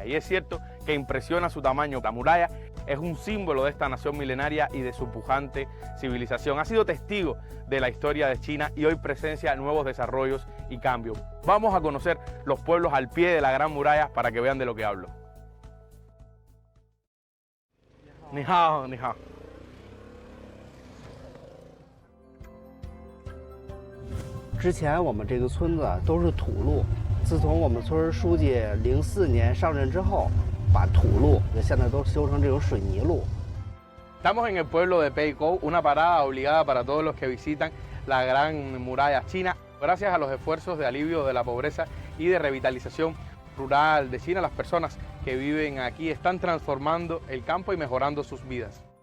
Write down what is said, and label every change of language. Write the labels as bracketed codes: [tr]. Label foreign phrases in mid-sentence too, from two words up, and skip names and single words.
[es] Y es cierto que impresiona su tamaño. La muralla es un símbolo de esta nación milenaria y de su pujante civilización. Ha sido testigo de la historia de China y hoy presencia nuevos desarrollos y cambios. Vamos a conocer los pueblos al pie de la Gran Muralla para que vean de lo que hablo. [zh] 你好，你好. 之前我们这个村子都是土路，自从我们村书记04年上任之后，把土路现在都修成这种水泥路。 [es] Estamos en el pueblo de Peikou, una parada obligada para todos los que visitan la Gran Muralla China. Gracias a los esfuerzos de alivio de la pobreza y de revitalización rural de China, las personas que viven aquí están transformando el campo y mejorando sus vidas.